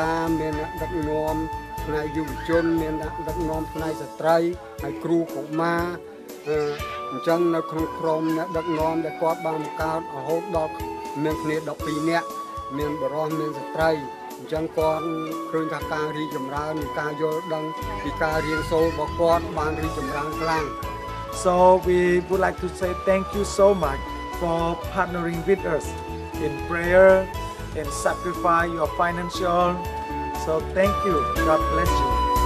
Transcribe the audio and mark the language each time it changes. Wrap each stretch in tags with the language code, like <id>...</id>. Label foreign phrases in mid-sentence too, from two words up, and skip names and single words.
<km>កាមានអ្នកដឹកនាំផ្នែកយុវជនមានអ្នកដឹកនាំផ្នែកស្ត្រីហើយគ្រូកុមារអញ្ចឹងនៅក្នុងក្រុមអ្នកដឹកនាំដែលគាត់បានបង្កើតរហូតដល់មានគ្នា12នាក់មានបរិសុទ្ធមានស្ត្រីអញ្ចឹងគាត់ឃើញថាការរីកចម្រើននៃការយល់ដឹងពីការរៀនសូត្ររបស់គាត់បានរីកចម្រើនខ្លាំង</km> <en>So we would like to say thank you so much for partnering with us in prayer and sacrifice your financial. So thank you. God bless you.</en>